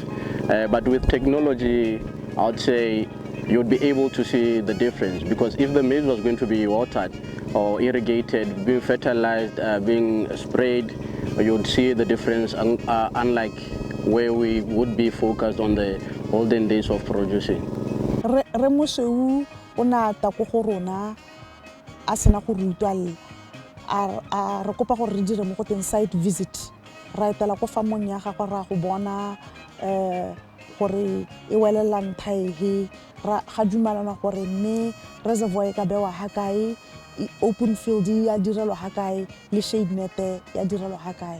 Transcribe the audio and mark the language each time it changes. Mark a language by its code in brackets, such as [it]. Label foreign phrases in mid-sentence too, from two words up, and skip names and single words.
[en] But with technology, I would say you would be able to see the difference, because if the maize was going to be watered or irrigated, being fertilized, being sprayed, you would see the difference, unlike where we would be focused on the olden days of producing. [tn] Osweu ona ta go go rona a sena go rutwa a re kopa gore re dire mo go teng [en] site visit [tn] ra etela go farmong ya gagwe ra go bona gore e welela nthae ra ga dumalana gore mme reservoir ka bewa ha kae, [en] open field [tn] ya direlo ha kae le [en] shade net [tn] ya direlo ha kae.